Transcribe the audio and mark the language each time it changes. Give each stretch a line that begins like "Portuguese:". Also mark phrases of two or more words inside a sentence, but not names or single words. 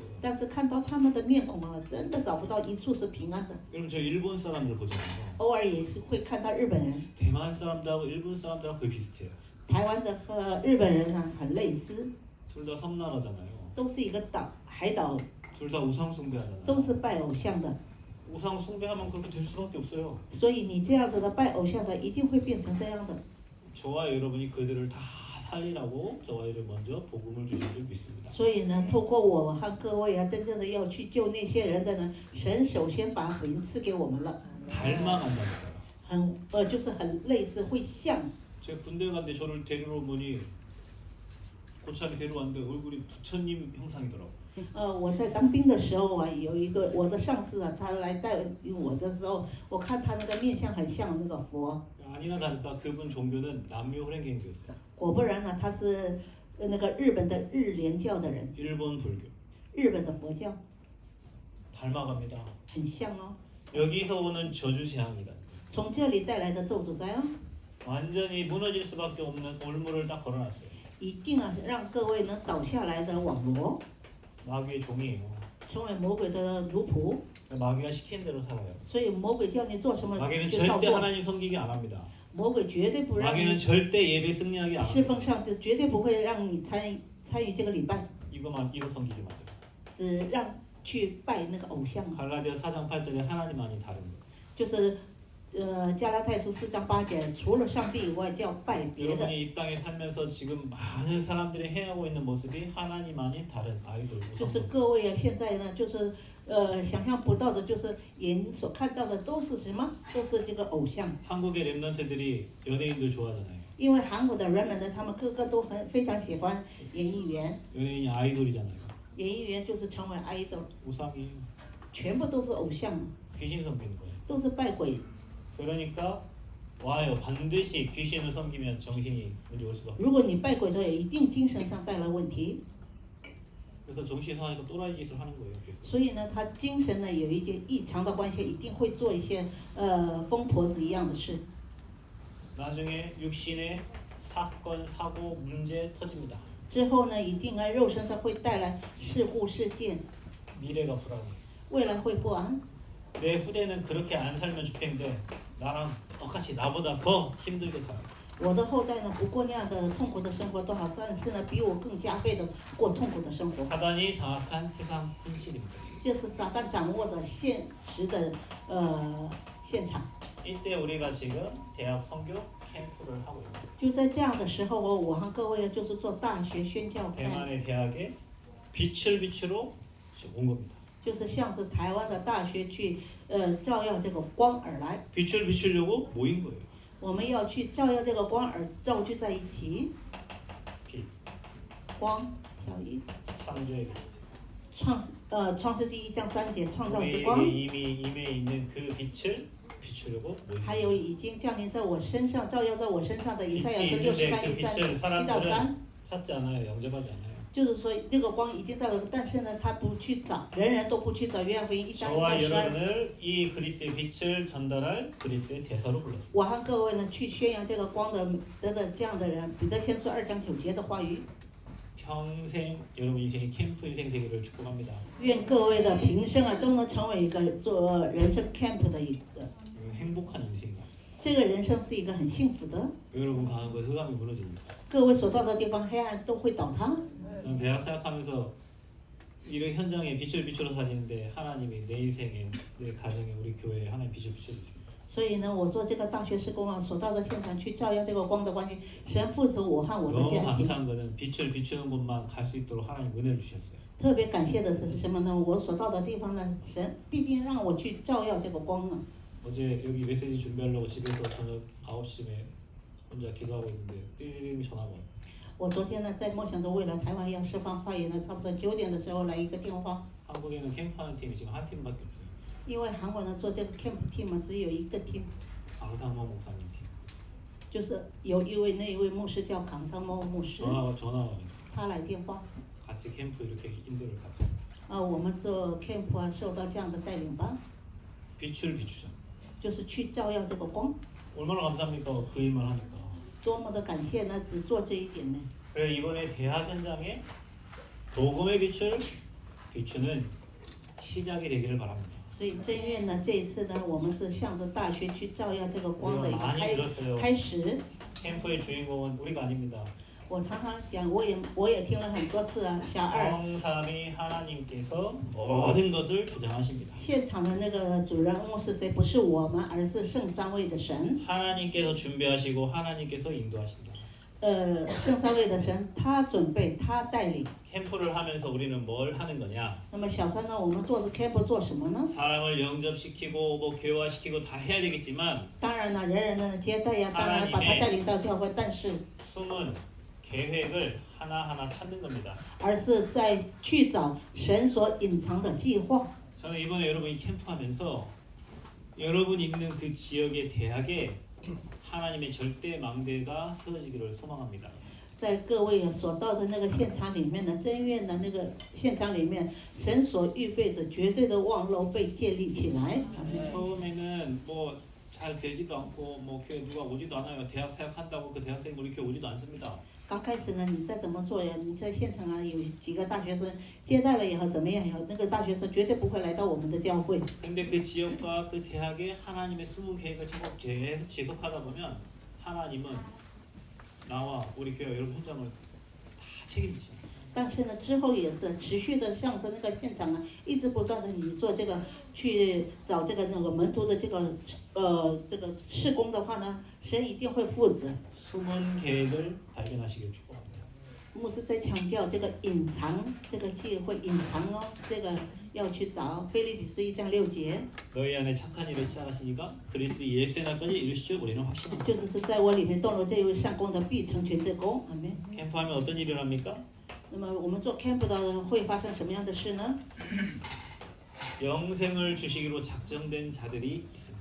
Chinese: 但是看到他们的面孔啊，真的找不到一处是平安的。
Korean: 여러분 저 일본 사람들 보잖아요.
Chinese: 偶尔也是会看到日本人，
Korean: 대만 사람들하고 일본 사람들하고 거의 비슷해요.
Chinese: 台湾的和日本人呢很类似，
Korean: 둘 다 섬나라잖아요.
Chinese: 都是一个海岛，
Korean: 둘 다 우상 숭배하잖아요.
Chinese: 都是拜偶像的。
Korean: 우상 숭배하면 그렇게 될 수밖에 없어요.
Chinese: 所以你这样子的拜偶像的，一定会变成这样的。
Korean: 저와 여러분이 그들을 다 살리라고 저와 여러분 먼저 복음을 주신 줄 믿습니다.
Chinese: 所以呢，透过我和各位啊，真正的要去救那些人的呢，神首先把福音赐给我们了，
Korean: 닮아간다니까요.
Chinese: 就是很类似，会像。
Korean: 제가 군대 갔는데 저를 데리러 온 분이 고참이 데려왔는데 얼굴이 부처님 형상이더라고.
Chinese: 我在当兵的时候啊，有一个我的上司啊，他来带我的时候，我看他那个面相很像那个佛。
Korean: 아니나 다를까 그분 종교는 남묘 호랭개교였어요.
Chinese: 果不然呢，他是那个日本的日莲教的人，
Korean: 일본 불교.
Chinese: 日本的佛教，
Korean: 닮아갑니다.
Chinese: 很像哦。
Korean: 여기서 오는 저주 재앙이다.
Chinese: 从这里带来的咒诅灾哦，
Korean: 완전히 무너질 수밖에 없는 올무를 딱 걸어놨어요.
Chinese: 一定啊让各位能倒下来的网罗，
Korean: 마귀의 종이에요.
Chinese: 成为魔鬼的奴仆。
Korean: 마귀가 시킨 대로 살아요.
Chinese: 所以魔鬼叫你做什么
Korean: 마귀는
Chinese: 就照
Korean: 절대
Chinese: 做，
Korean: 하나님 섬기게 안 합니다.
Chinese: 魔鬼绝对不让
Korean: 마귀는
Chinese: 你
Korean: 절대 예배 승리하게 안
Chinese: 侍奉
Korean: 합니다.
Chinese: 上帝，绝对不会让你参与这个礼拜，
Korean: 이거 섬기게 만들어요.
Chinese: 只让去拜那个偶像，
Korean: 갈라디아 4장 8절에 하나님만이 다른 거예요.
Chinese: 就是加拉太书4章8节，除了上帝以外叫拜别的。
Korean: 여러분이 이 땅에 살면서 지금 많은 사람들이 행하고 있는 모습이 하나님만이 다른 아이돌
Chinese: 就是
Korean: 우상.
Chinese: 各位啊，现在呢，就是想象不到的，就是眼所看到的都是什么？都是这个偶像。
Korean: 한국의 랩런트들이 연예인들 좋아하잖아요.
Chinese: 因为韩国的人们呢，他们个个都非常喜欢演艺员，
Korean: 연예인이 아이돌이잖아요.
Chinese: 演艺员就是成为 idol，
Korean: 우상이
Chinese: 全部都是偶像，
Korean: 귀신 섬기는 거예요.
Chinese: 都是拜鬼。
Korean: 그러니까 와요. 반드시 귀신을 섬기면 정신이 문제 올 수밖에.
Chinese: 如果你拜鬼的话，一定精神上带来问题。
Korean: 그래서 정신 상하니까 또라이 짓을 하는 거예요. 계속.
Chinese: 所以呢，他精神呢有一些异常的关系，一定会做一些疯婆子一样的事。
Korean: 나중에 육신의 사건, 사고, 문제 터집니다.
Chinese: 之后呢，一定啊肉身上会带来事故事件，
Korean: 미래가 불안해.
Chinese: 未来会不安。
Korean: 내 후대는 그렇게 안 살면 좋겠는데 나랑 똑같이 나보다 더 힘들게 살아.
Chinese: 我的后代呢不过那样的痛苦的生活多好，但是呢比我更加倍的过痛苦的生活。
Korean: 사단이 장악한 세상 현실입니다.
Chinese: 这是撒旦掌握着现实的现场。
Korean: 이때 우리가 지금 대학 선교 캠프를 하고 있습니다.
Chinese: 就在这样的时候，我和各位就是做大学宣教派，
Korean: 대만의 대학에 빛을 비추러 온 겁니다.
Chinese: 就是像是台湾的大学去照耀这个光而来。
Korean: 빛을 비추려고 모인 거예요.
Chinese: 我们要去照耀这个光而造就在一起，
Korean: 빛,
Chinese: 光小一
Korean: 창조의 빛.
Chinese: 创世纪1章3节创造之
Korean: 우리에게
Chinese: 光，
Korean: 이미 임해 있는 그 빛을 비추려고 모인
Chinese: 还
Korean: 거예요.
Chinese: 有已经降临在我身上、照耀在我身上的以赛亚
Korean: 빛이
Chinese: 书
Korean: 있는데
Chinese: 63
Korean: 그
Chinese: 1章
Korean: 빛을
Chinese: 1到3，
Korean: 사람들은 찾지 않아요. 영접하지 않아요.
Chinese: 就是说这个光已经在我，但是呢，他不去找，人人都不去找。约翰福音1章1
Korean: 저와
Chinese: 到12。
Korean: 여러분을 이 그리스의 빛을 전달할 그리스의 대사로 불렀습니다.
Chinese: 我和各位呢去宣扬这个光的这样的人，彼得前书2章9节的话语。
Korean: 평생 여러분 인생이 캠프 인생 되기를 축복합니다.
Chinese: 愿各位的平生啊都能成为一个做人生 camp 的一个，
Korean: 행복한 인생이다.
Chinese: 这个人生是一个很幸福的。
Korean: 여러분 강한 것 흑암이 무너집니다.
Chinese: 各位所到的地方，黑暗都会倒塌。
Korean: 저는 대학 생각하면서 이런 현장에 빛을 비추러 다니는데 하나님이 내 인생에 내 가정에 우리 교회에 하나님 빛을 비춰주십니다.
Chinese: 所以呢，我做这个大学施工啊，所到的现场去照耀这个光的关系，神负责我和我的
Korean: 너무
Chinese: 家庭。
Korean: 감사한 거는 빛을 비추는 곳만 갈 수 있도록 하나님 은혜를 주셨어요.
Chinese: 特别感谢的是什么呢？我所到的地方呢，神必定让我去照耀这个光啊。
Korean: 어제 여기 메시지 준비하려고 집에서 저녁 9시에 혼자 기도하고 있는데 띠링 전화가 와요.
Chinese: 我昨天呢，在梦想着为了台湾要释放发言呢，差不多9点的时候来一个电话。
Korean: 한국에는 캠프하는 팀이 지금 한 팀밖에 없어요.
Chinese: 因为韩国人做这个
English: camp team
Chinese: 嘛，只有一个 team，
Korean: 강상모 목사님 팀.
Chinese: 就是有那一位牧师叫강상모牧师，
Korean: 전화 오니까
Chinese: 他来电话，
Korean: 같이 캠프 이렇게 인도를 갔죠.
Chinese: 我们做 camp 啊，受到这样的带领吧，
Korean: 빛을 비추자.
Chinese: 就是去照耀这个光，
Korean: 얼마나 감사합니까? 그 일만 하니까.
Chinese: 多么的感谢呢，只做这一点呢。
Korean: 그래 이번에 대학 현장에 복음의 빛을 비추는 시작이 되기를 바랍니다.
Chinese: 所以真愿呢，这一次呢，我们是向着大学去照耀这个光的一个
Korean: 많이 들었어요.
Chinese: 开始。
Korean: 캠프의 주인공은 우리가 아닙니다.
Chinese: 我常常讲，我也听了很多次啊，小二。
Korean: 성삼위 하나님께서 모든 것을 주장하십니다.
Chinese: 现场的那个主人翁是谁？不是我们，而是圣三位的神。
Korean: 하나님께서 준비하시고 하나님께서 인도하십니다.
Chinese: 圣三位的神，他准备，他带领。
Korean: 캠프를 하면서 우리는 뭘 하는 거냐?
Chinese: 那么小三呢？我们做这 camp 做什么呢？
Korean: 사람을 영접시키고 뭐 교화시키고 다 해야 되겠지만
Chinese: 当然了，人的接待呀，当然把他带领到教会，但是
Korean: 숨은 계획을 하나하나 찾는 겁니다.
Chinese: 而是在去找神所隐藏的计划。
Korean: 저는 이번에 여러분이 캠프하면서 여러분 있는 그 지역의 대학에 하나님의 절대 망대가 세워지기를 소망합니다.
Chinese: 在各位所到的那个现场里面呢，真愿的那个现场里面，神所预备着绝对的望楼被建立起来。
Korean: 처음에는 뭐 잘 되지도 않고 뭐 교회 누가 오지도 않아요. 대학 사역한다고 그 대학생이 우리 교회 오지도 않습니다.
Chinese: 刚开始呢，你再怎么做呀？你在现场啊，有几个大学生接待了以后怎么样以后，那个大学生绝对不会来到我们的教会。
Korean: 근데 그 지역과 그 대학에 하나님의 숨은 계획을 계속 지속하다 보면 하나님은 나와 우리 교회 여러분 현장을 다 책임지십니다.
Chinese: 但是呢，之后也是持续的向着那个现场啊，一直不断的你做这个去找这个那个门徒的这个事工的话呢，神一定会负责。
Korean: 숨은 계획을 발견하시길 축복합니다.
Chinese: 牧师在强调这个隐藏这个机会，隐藏哦，这个要去找。腓立比书1章6节，
Korean: 너희 안에 착한 일을 시작하시니까 그리스도 예수의 날까지 이루실 줄 우리는 확신합니다.
Chinese: 就是在我里面动了这一位上工的，必成全这功。阿门。
Korean: 캠프하면 어떤 일을 합니까?
Chinese: 那么我们做 camp 的会发生什么样的事呢？
Korean: 영생을 주시기로 작정된 자들이 있습니다.